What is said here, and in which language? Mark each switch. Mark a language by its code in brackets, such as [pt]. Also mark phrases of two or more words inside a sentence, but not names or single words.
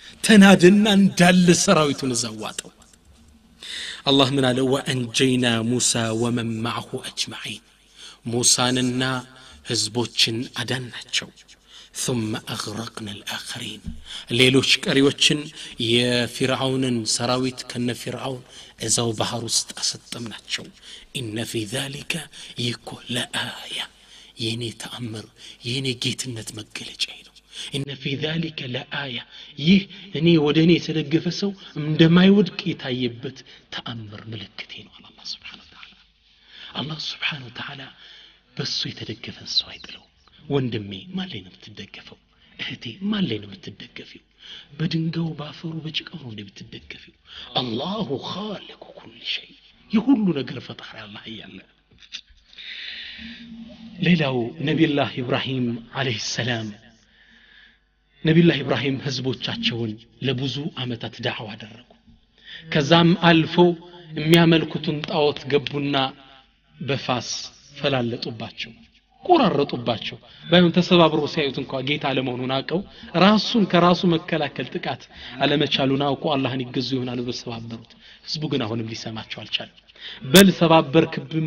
[am] ተናደና እንዳለ ሰራዊቱን ዘዋጠው አላህ ምን አለ [ar] وأنجينا موسى ومن معه أجمعين [am] ሙሳንና ህዝቦችን አዳናቸው [ar] ثم اغرقنا الاخرين [am] ሌሎች ቀሪዎችን የፊርዓውንን ሰራዊት ከነፊርዓውን እዛው ባህር ውስጥ አሰጠምናቸው [ar] ان في ذلك يكون لآية [am] የኔ ተአምር የኔ ጌትነት መገለጫ ነው [ar] ان في ذلك لآية [am] ይህ እኔ ወደኔ የተደገፈ ሰው እንደማይወድቅ የታየበት ተአምር ምልክቴ ነው አላህ [ar] سبحانه وتعالى [am] አላህ [ar] سبحانه وتعالى [am] በሱ የተደገፈን ሰው አይጥለው ወንድሜ ማን ላይ ነው የምትደገፈው እህቴ ማን ላይ ነው የምትደገፊው በድንጋው ባፈሩ በጭቃው ነው የምትደገፊው [ar] الله خالق كل شيء [am] የሁሉ ነገር ፈጣሪ አላህ ያለ ሌላው ነብዩላህ ኢብራሂም [ar] عليه السلام [am] ነብዩላህ ኢብራሂም ህዝቦቻቸውን ለብዙ አመታት ዳዕዋ አደረጉ ከዛም አልፎ የሚያመልኩትን ጣዖት ገቡና በፋስ ፈላለጡባቸው ቆራረጡባቸው ባይሆን ተሰባብሮ ሲያዩት እንኳን ጌታ ለመሆኑን አቀው ራሱን ከራሱ መከላከል ጥቃት አለመቻሉን አውቆ አላህን ይገዙ ይሆናል በሰባበሩት ህዝቡ ግን አሁንም ሊሰማቸው አልቻለም በል ሰባበርክብን